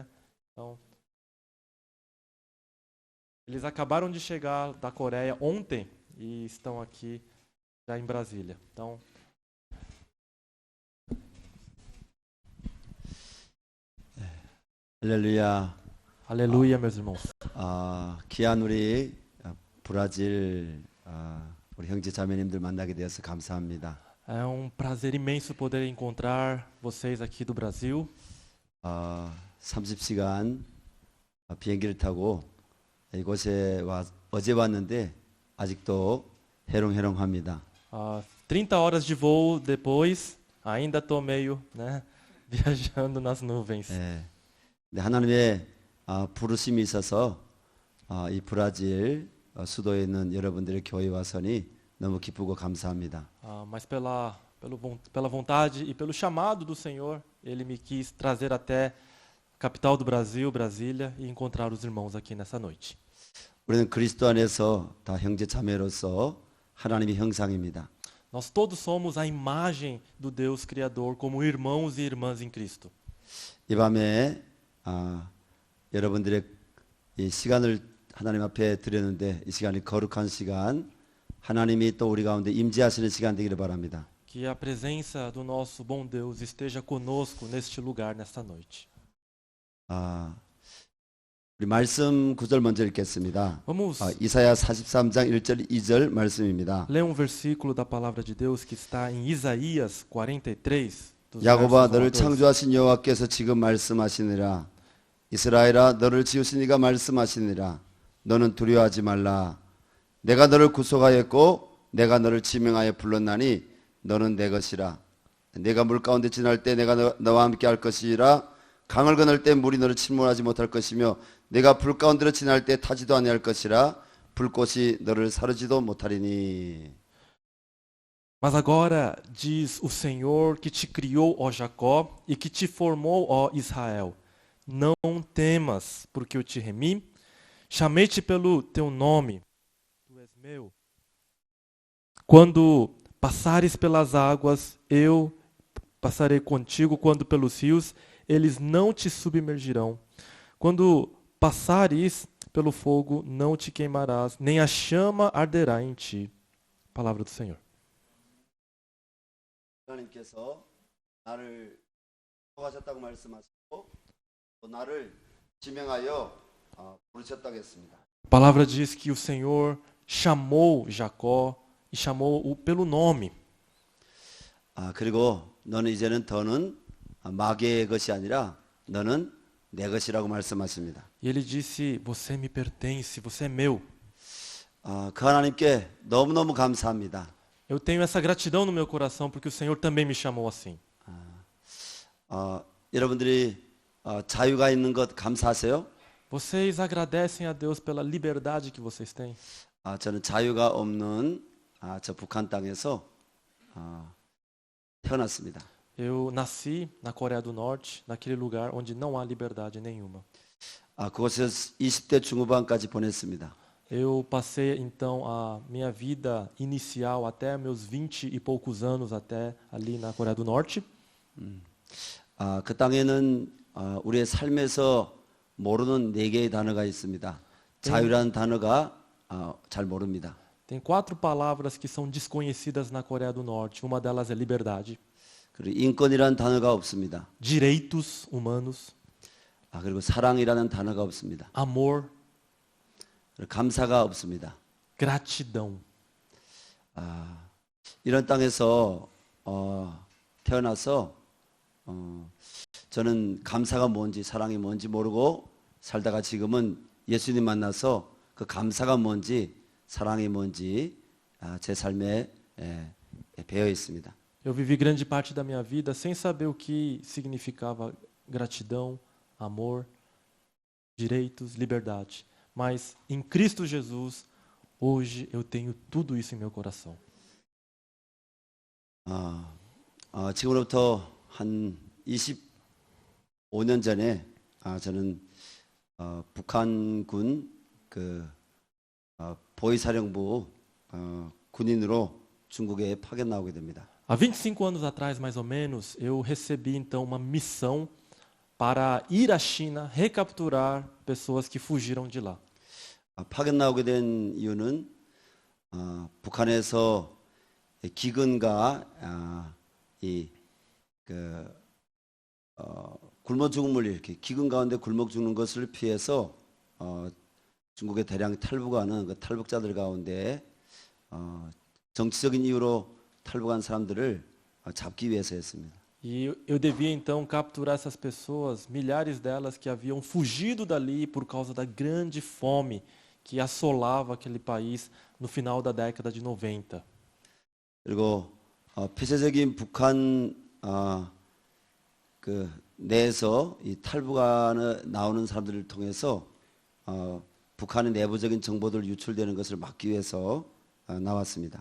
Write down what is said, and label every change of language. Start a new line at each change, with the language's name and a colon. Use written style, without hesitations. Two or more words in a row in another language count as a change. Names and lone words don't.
Portuguese: Então, eles acabaram de chegar da Coreia ontem e estão aqui já em Brasília. Então,
Korean: 할렐루야.
Portuguese: aleluia, meus irmãos.
Korean: 귀한 우리 브라질 우리 형제 자매님들 만나게 되어서 감사합니다.
Portuguese: É um prazer imenso poder encontrar vocês aqui do Brasil.
Korean: 30시간 비행기를 타고 이곳에 어제 왔는데 아직도 해롱해롱합니다.
Portuguese: 30 horas de voo depois, ainda estou meio, né, viajando nas nuvens.
Korean: 네, 하나님의 부르심이 있어서 이 브라질 수도에 있는 여러분들의 교회 와서니 너무 기쁘고 감사합니다.
Portuguese: Mas pela vontade e pelo chamado do Senhor, Ele me quis trazer até a capital do Brasil, Brasília, e encontrar os irmãos aqui nessa noite.
Korean: 우리는 그리스도 안에서 다 형제 자매로서 하나님의 형상입니다.
Portuguese: Nós todos somos a imagem do Deus Criador, como irmãos e irmãs em Cristo.
Korean: 이 밤에 여러분들의 이 시간을 하나님 앞에 드렸는데 이 시간이 거룩한 시간, 하나님이 또 우리 가운데 임재하시는 시간 되기를 바랍니다.
Portuguese: Que a presença do nosso bom Deus esteja conosco neste lugar, nesta noite.
Korean: 우리 말씀 구절 먼저 읽겠습니다.
Portuguese: Vamos
Korean: 이사야 43장 1절 2절 말씀입니다.
Portuguese: ler um versículo da palavra de Deus que está em Isaías 43.
Korean: 야곱아 너를 창조하신 여호와께서 지금 말씀하시니라. 이스라엘아 너를 지으신 이가 말씀하시니라. 너는 두려워하지 말라. 내가 너를 구속하였고 내가 너를 지명하여 불렀나니 너는 내 것이라. 내가 물 가운데 지날 때 내가 너와 함께 할 것이라. 강을 건널 때 물이 너를 침몰하지 못할 것이며 내가 불 가운데로 지날 때 타지도 아니할 것이라. 불꽃이 너를 사르지도 못하리니.
Portuguese: Mas agora diz o Senhor que te criou, ó Jacó, e que te formou, ó Israel. Não temas, porque eu te remi. Chamei-te pelo teu nome. Tu és meu. Quando passares pelas águas, eu passarei contigo. Quando pelos rios, eles não te submergirão. Quando passares pelo fogo, não te queimarás, nem a chama arderá em ti. Palavra do Senhor.
Korean: 하나님께서 나를 택하셨다고 말씀하시고 또 나를 지명하여 부르셨다고 했습니다.
Portuguese: A palavra diz que o Senhor chamou Jacó e chamou-o pelo nome.
Korean: 그리고 너는 이제는 더는 마귀의 것이 아니라 너는 내 것이라고 말씀하십니다.
Portuguese: E ele disse, você me pertence, você é meu.
Korean: 그 하나님께 너무너무 감사합니다.
Portuguese: Eu tenho essa gratidão no meu coração porque o Senhor também me chamou assim.
Korean: 여러분들이 자유가 있는 것 감사하세요?
Portuguese: Vocês agradecem a Deus pela liberdade que vocês têm?
Korean: 저는 자유가 없는 저 북한 땅에서 태어났습니다.
Portuguese: Eu nasci na Coreia do Norte, naquele lugar onde não há liberdade nenhuma.
Korean: 그곳에서 20대 중후반까지 보냈습니다.
Portuguese: Eu passei então a minha vida inicial até meus 20 e poucos anos até ali na Coreia do Norte.
Korean: 그 땅에는 우리의 삶에서 모르는 4개의 단어가 있습니다. 자유라는 단어가 잘 모릅니다.
Portuguese: Tem 4 palavras que são desconhecidas na Coreia do Norte. Uma delas é liberdade,
Korean: 그리고 인권이라는 단어가 없습니다.
Portuguese: direitos humanos,
Korean: 그리고 사랑이라는 단어가 없습니다.
Portuguese: amor,
Korean: 그리고 감사가 없습니다.
Portuguese: gratidão.
Korean: 이런 땅에서 태어나서 저는 감사가 뭔지 사랑이 뭔지 모르고 살다가 지금은 예수님 만나서 그 감사가 뭔지 사랑이 뭔지 제 삶에 배어 있습니다.
Portuguese: Eu vivi grande parte da minha vida sem saber o que significava gratidão, amor, direitos, liberdade. Mas em Cristo Jesus, hoje eu tenho tudo isso em meu coração.
Korean: 지금부터 한 25년 전에 저는 북한군 보위사령부 군인으로 중국에 파견 나오게 됩니다.
Portuguese: Há 25 anos atrás, mais ou menos, eu recebi então uma missão para ir à China recapturar pessoas que fugiram de lá.
Korean: 파견 나오게 된 이유는 북한에서 기근과 굶어 죽음을 이렇게 기근 가운데 굶어 죽는 것을 피해서 중국에 대량 탈북하는 그 탈북자들 가운데 정치적인 이유로 탈북한 사람들을 잡기 위해서였습니다.
Portuguese: E eu devia então capturar essas pessoas, milhares delas que haviam fugido dali por causa da grande fome que assolava aquele país no final da década de 90.
Korean: 그리고 폐쇄적인 북한 내에서 이 탈북안에 나오는 사람들을 통해서 북한의 내부적인 정보들 유출되는 것을 막기 위해서 나왔습니다.